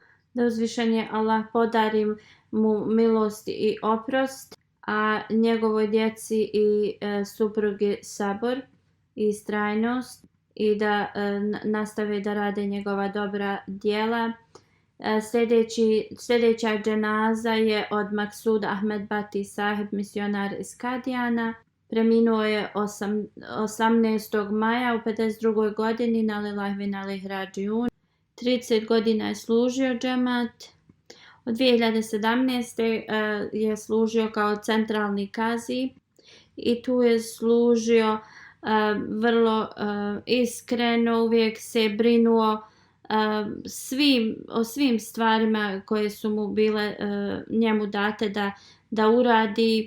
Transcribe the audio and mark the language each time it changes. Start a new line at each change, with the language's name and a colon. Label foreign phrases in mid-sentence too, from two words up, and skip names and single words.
Bosnian: Da uzvišeni Allah podari mu milost i oprost, a njegovoj djeci i suprugi sabor i istrajnost i da nastave da rade njegova dobra djela. Sljedeća dženaza je od Maksud Ahmed Bati Sahib, misionar iz Kadijana. Preminuo je 18. maja u 52. godini.
Arabic: إنا لله وإنا إليه راجعون.
Bosnian: 30 godina je služio džemat. Od 2017. Je služio kao centralni kazi i tu je služio vrlo iskreno, uvijek se brinuo o svim stvarima koje su mu bile njemu date da uradi.